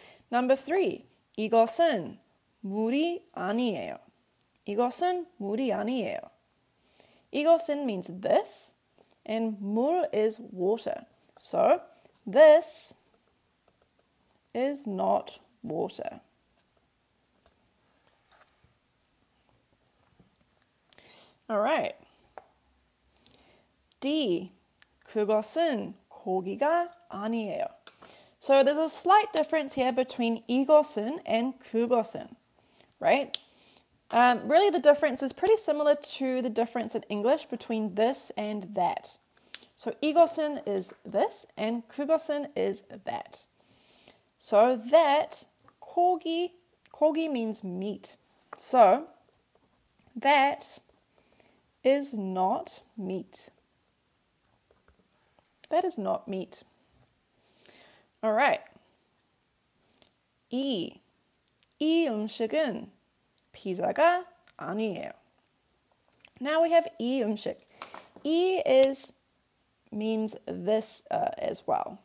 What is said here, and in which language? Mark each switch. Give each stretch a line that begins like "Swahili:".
English: Number 3,
Korean: 이것은 물이 아니에요. 이것은 물이 아니에요.
English: 이것은 means this, and 물 is water. So, this is not water. All right.
Korean: D, 그것은 고기가 아니에요.
English: So there's a slight difference here between 이것은 and 그것은, right? Really the difference is pretty similar to the difference in English between this and that. So 이것은 is this and 그것은 is that. So that, 고기 means meat. So that is not meat. That is not meat. All right.
Korean: 이 음식은 피자가 아니에요.
English: Now we have
Korean: 이 음식.
English: 이 means this as well.